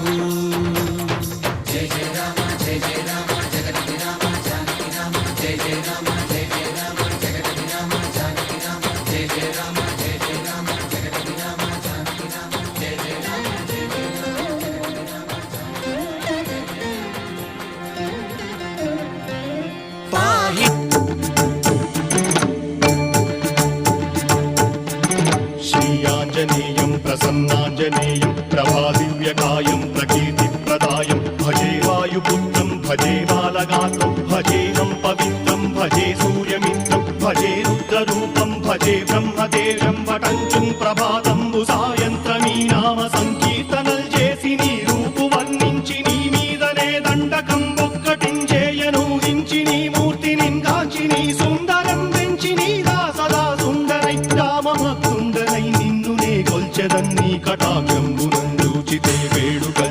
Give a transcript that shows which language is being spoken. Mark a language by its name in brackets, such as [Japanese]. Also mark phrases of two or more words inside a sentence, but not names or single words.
[Sanskrit] జయ జయ రామ జయ జయ రామ జగతి రామ జానకి రామ జయ జయ రామ జయ జయ రామ జగతి రామ జానకి రామ జయ జయ రామ జయ జయ రామ జగతి రామ జానకి రామ జయ జయ రామ జయ జయ రామ జగతి రామ పాహి श्रीयाञ्जनेयं प्रसन्नाञ्जनेयं प्रभादिव्यकायं प्रकीर्तिप्रदायं भजे वायुपुत्रं भजे बालगात्रं भजेनं पवित्रं भजे सूर्यमित्रं भजे रुद्ररूपं भजे ब्रह्मदेवं [Telugu] వటంచుం ప్రభాతంబు సాయంత్రమీ నామ సంకీర్తనల్ చేసి నీ రూపు వర్ణించి నీ మీదనే దండకం ఒక్కటించేయను హించి నీ మూర్తిని కాంచి నీ సుందరం పెంచి నీ సదా సుందరై రామభక్తుండనై నిన్నునే కొల్చెదన్నీ కటాక్షంబునందూచితే వేడుకల్